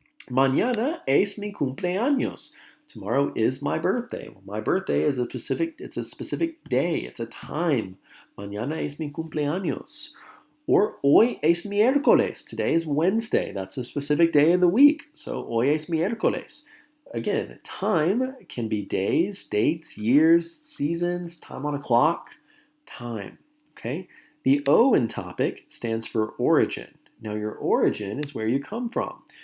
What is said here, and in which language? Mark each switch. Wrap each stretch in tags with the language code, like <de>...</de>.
<es>Mañana es mi cumpleaños.</es> <en>Tomorrow is my birthday. Well, my birthday is it's a specific day. It's a time.</en> <es>Mañana es mi cumpleaños.</es> <en>Or</en> <es>hoy es miércoles.</es> <en>Today is Wednesday. That's a specific day of the week. So</en> <es>hoy es miércoles.</es> <en>Again, time can be days, dates, years, seasons, time on a clock, time. Okay? The O in topic stands for origin. Now your origin is where you come from.</en>